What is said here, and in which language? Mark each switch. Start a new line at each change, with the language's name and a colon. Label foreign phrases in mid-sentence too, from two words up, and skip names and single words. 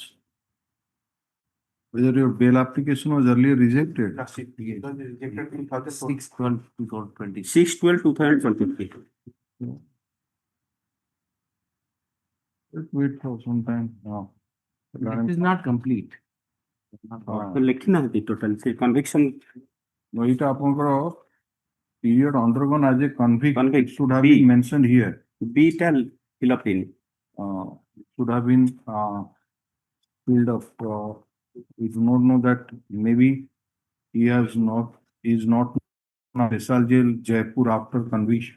English: Whether your bail application was earlier rejected? 6/12/2020. 6/12/2020. Let's wait for some time now. It is not complete.
Odia: ଲେଖି ନାହାନ୍ତି ଟୋଟାଲ ସେ କନଭିକ୍ସନ ଏଇଟା ଆପଣଙ୍କର
English: period undergone as a convict should have B. been mentioned here. B ଟା fill up in. Should have been filled up. We do not know that maybe he is not Special Jail Jaipur after conviction.